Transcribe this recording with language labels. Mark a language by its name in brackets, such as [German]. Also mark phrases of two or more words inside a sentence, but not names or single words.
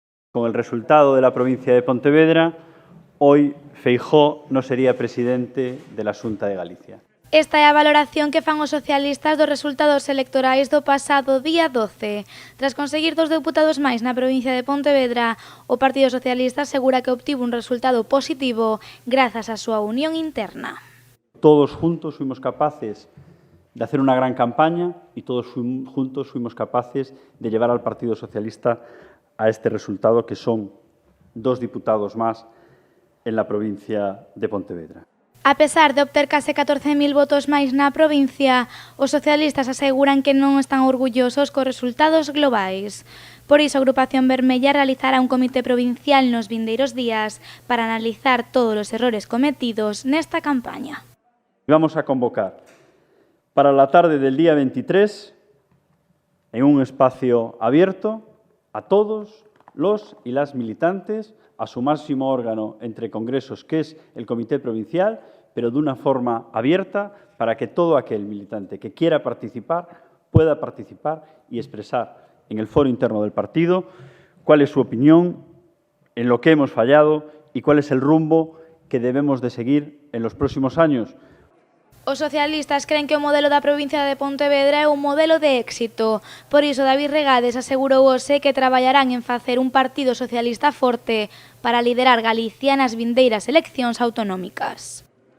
[Spanish] Con el resultado de la provincia de Pontevedra, hoy Feijóo non sería presidente de la Xunta de Galicia. [Galician] Esta é a valoración que fan os socialistas dos resultados electorais do pasado día 12. Tras conseguir 2 deputados máis na provincia de Pontevedra, o Partido Socialista asegura que obtivo un resultado positivo grazas á súa unión interna. [Spanish] Todos juntos fuimos capaces de hacer una gran campaña y todos juntos fuimos capaces de llevar al Partido Socialista a este resultado, que son 2 diputados más en la provincia de Pontevedra. [Galician] A pesar de obter case 14.000 votos máis na provincia, os socialistas aseguran que non están orgullosos cos resultados globais. Por iso, a Agrupación Vermella realizará un comité provincial nos vindeiros días para analizar todos os errores cometidos nesta campaña. [Spanish] Vamos a convocar para la tarde del día 23, en un espacio abierto, a todos los y las militantes, a su máximo órgano entre congresos, que es el Comité Provincial, pero de una forma abierta para que todo aquel militante que quiera participar pueda participar y expresar en el foro interno del partido cuál es su opinión, en lo que hemos fallado y cuál es el rumbo que debemos de seguir en los próximos años. [Galician] Os socialistas creen que o modelo da provincia de Pontevedra é un modelo de éxito. Por iso, David Regades asegurou hoxe que traballarán en facer un partido socialista forte para liderar Galicia nas vindeiras eleccións autonómicas.